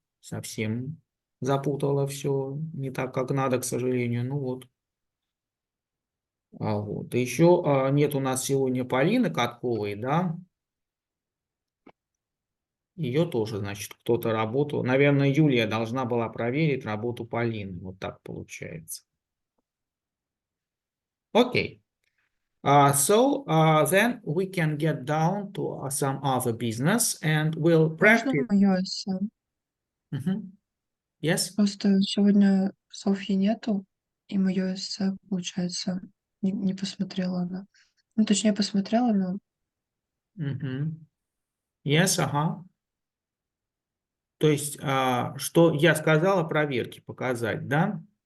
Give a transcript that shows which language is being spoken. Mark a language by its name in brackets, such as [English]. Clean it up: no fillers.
[Russian] Совсем запутала все не так, как надо, к сожалению. Ну вот. Вот. Еще нет у нас сегодня Полины Катковой, да? Ее тоже, значит, кто-то работал. Наверное, Юлия должна была проверить работу Полины. Вот так получается. Окей. [English] So then we can get down to some other business and we'll [Russian] Можно [English] practice. [Russian] моё эссе? [English] Мгм. Yes? [Russian] Просто сегодня Софьи нету, и моё эссе, получается, не посмотрела она. Ну, точнее, посмотрела, но [English] Мгм. Yes, [Russian] ага. То есть, что я сказала, проверки показать, да?